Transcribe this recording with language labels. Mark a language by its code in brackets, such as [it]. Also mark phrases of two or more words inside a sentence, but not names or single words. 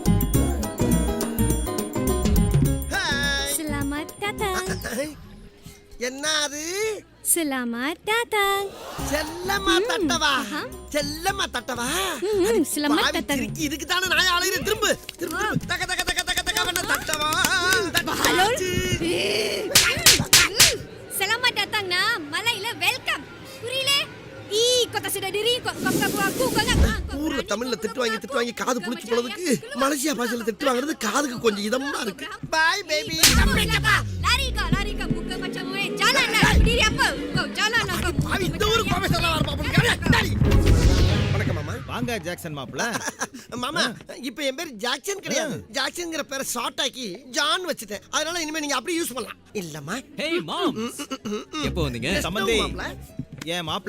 [ms] Selamat datang. [ta] என்ன அது [ms] Selamat datang. [ta] செல்லம்மா தட்டவா செல்லம்மா தட்டவா [ms] Selamat [ta] பாவி [ms] datang. [ta] சிரிக்கி, இதுக்கு தானே நான் அலையிறேன். திரும்ப திரும்ப தக தக தக தக தக வேணா தட்டவா [ms] Balon. Selamat datang na. [ta] Malayla welcome. புரியல? [ms] kau tak sedar diri, kau ganggu aku, kau nak. [ta] ஊர்ல தமிழ்ல திட்டு வாங்கி காது புளிச்சு போனதுக்கு மலேசியா பாஷையில திட்டு வாங்குறது காதுக்கு கொஞ்சம் இதமா இருக்கு. [en] bye baby. [ms] Lari kau. Bukan macam jalan lah. Berdiri apa? Kau jalan lah kau. [ta] பாவி இந்த ஊரு ப்ரொஃபசரா வர பாப்போம். வணக்கம் மாமா. வாங்க ஜாக்சன் மாப்ள. மாமா இப்போ என் பேர் ஜாக்சன் கிடையாது. ஜாக்சன்ங்கற பேரை ஷார்ட் ஆக்கி ஜான் வச்சிட்டேன். அதனால இனிமே நீங்க அப்படியே யூஸ் பண்ணலாம். இல்லம்மா. ஹேய் மாம்ஸ் எப்போ வந்தீங்க? சம்பந்தி ஏன் மாப்ள?